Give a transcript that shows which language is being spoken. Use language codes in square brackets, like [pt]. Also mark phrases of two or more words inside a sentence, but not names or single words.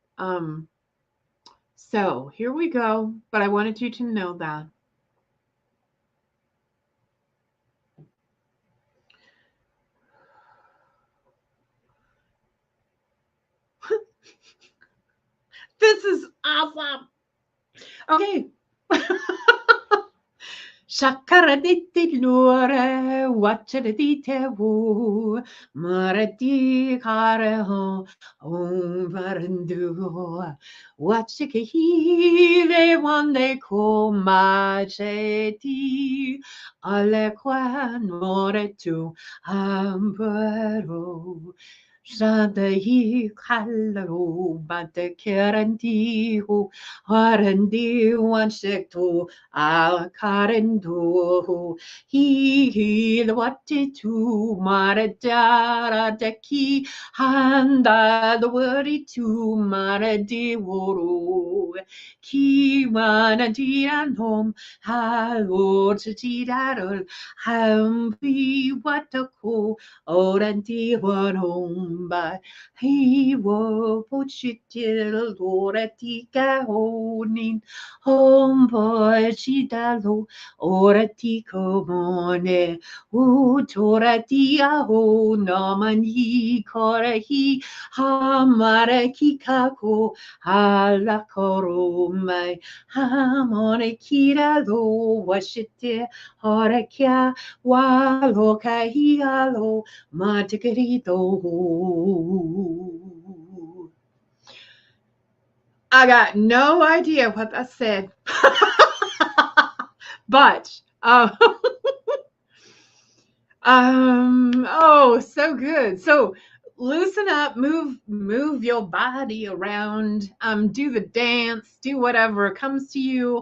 [en] So here we go. But I wanted you to know that. This is awesome. Okay. Shakaraditi lure, watchadite woo, marati kareho, varandu, watchikahi, one day ko macheti, alequa noretu, ambero. Shadahi kalaro, but the kerandiho, harandi, one shekto. Akarendu he wati tu maradara deki handa the wordy tu maradi woro ki manadia nom halo tidarol hambi watako oranti wanom by he wo puchitil doratika honin homeboy chidalo orati komone utorati aho namani korahi hamara kikako halakoromai hamone kiralo washite horakia walo kahialo matikarito. I got no idea what that said. But oh, so good. So loosen up, move your body around, do the dance, do whatever comes to you.